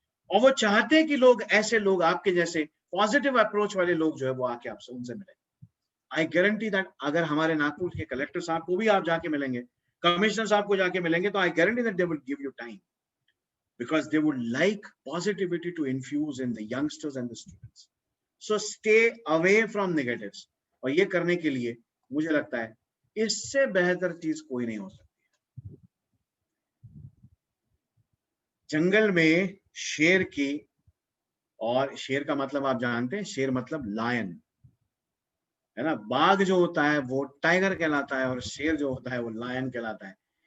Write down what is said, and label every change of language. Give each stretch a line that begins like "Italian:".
Hindi: और वो चाहते हैं कि लोग, ऐसे लोग आपके जैसे पॉजिटिव अप्रोच वाले लोग जो है वो आके आपसे उनसे मिले।
English: I guarantee that
Hindi: अगर हमारे नागपुर के कलेक्टर साहब को भी आप जाके मिलेंगे, कमिश्नर साहब को जाके मिलेंगे, तो
English: I guarantee that they will give you time, because they would like positivity to infuse in the youngsters and the students. So stay away from negatives.
Hindi: और ये करने के लिए मुझे लगता है इससे बेहतर चीज कोई नहीं हो सकती। जंगल में शेर की, और शेर का मतलब आप जानते हैं, शेर मतलब लायन है ना। बाघ जो होता है वो टाइगर कहलाता है, और शेर जो होता है वो लायन कहलाता है।